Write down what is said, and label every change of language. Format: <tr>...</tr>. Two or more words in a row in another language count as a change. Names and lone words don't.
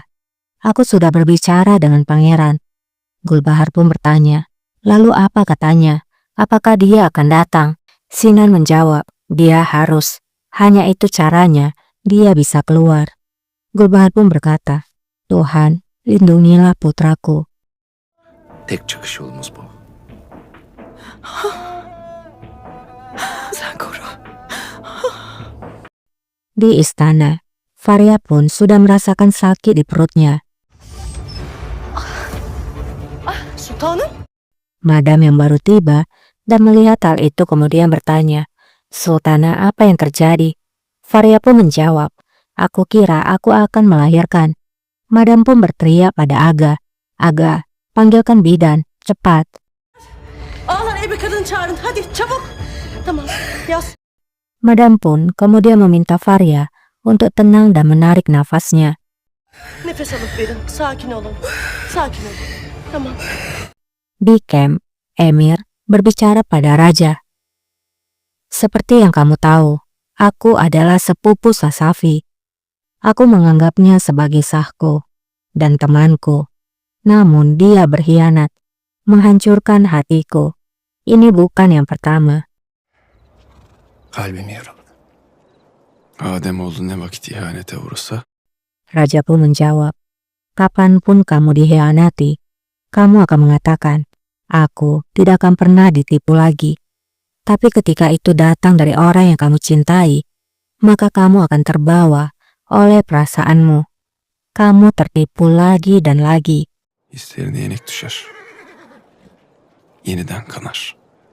<id>Aku sudah berbicara dengan pangeran. Gulbahar pun bertanya, lalu apa katanya? Apakah dia akan datang? Sinan menjawab, dia harus. Hanya itu caranya, dia bisa keluar. Gulbahar pun berkata, Tuhan, lindungilah putraku.</id> <tr>Tek çıkış yolumuz bu. Sen koru.</tr> <id>Di istana, Faria pun sudah merasakan sakit di perutnya.</id> <tr>Sultanım.</tr> <id>Madam yang baru tiba dan melihat hal itu kemudian bertanya, Sultana, apa yang terjadi? Faria pun menjawab, aku kira aku akan melahirkan. Madam pun berteriak pada Aga, Aga, panggilkan bidan, cepat.</id> <tr>Ağlar ebe kadın çağırın. Hadi çabuk. Tamam. Yaz.</tr> <id>Madam pun kemudian meminta Faria untuk tenang dan menarik nafasnya.</id> <tr>Nefes alıp verin. Sakin olun. Sakin olun. Tamam.</tr> <id>Di camp, Emir berbicara pada raja. Seperti yang kamu tahu, aku adalah sepupu Sasafi. Aku menganggapnya sebagai sahku dan temanku. Namun dia berkhianat, menghancurkan hatiku. Ini bukan yang pertama.</id> <tr>Kalbimi yaraladı. Ademoğlu ne vakit ihanete uğrasa</tr> <id>Raja pun menjawab, kapanpun kamu dikhianati, kamu akan mengatakan, aku tidak akan pernah ditipu lagi. Tapi ketika itu datang dari orang yang kamu cintai, maka kamu akan terbawa oleh perasaanmu. Kamu tertipu lagi dan lagi.</id> <tr>hislerine yenik düşer. Yeniden kanar.</tr>